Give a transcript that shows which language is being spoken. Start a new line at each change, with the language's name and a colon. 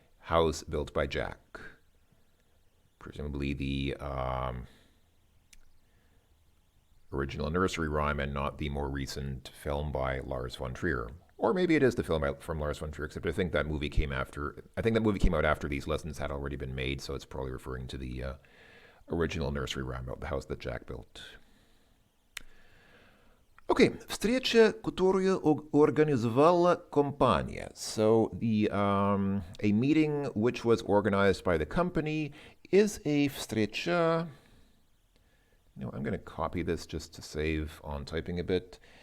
English: House built by Jack. Presumably the original nursery rhyme and not the more recent film by Lars von Trier. Or maybe it is the film from Lars von Trier, except I think that movie came after. I think that movie came out after these lessons had already been made, so it's probably referring to the original nursery rhyme about the house that Jack built.
Russian: Okay, встреча, которую организовала компания.
English: So a meeting which was organized by the company is a встреча. I'm going to copy this just to save on typing a bit.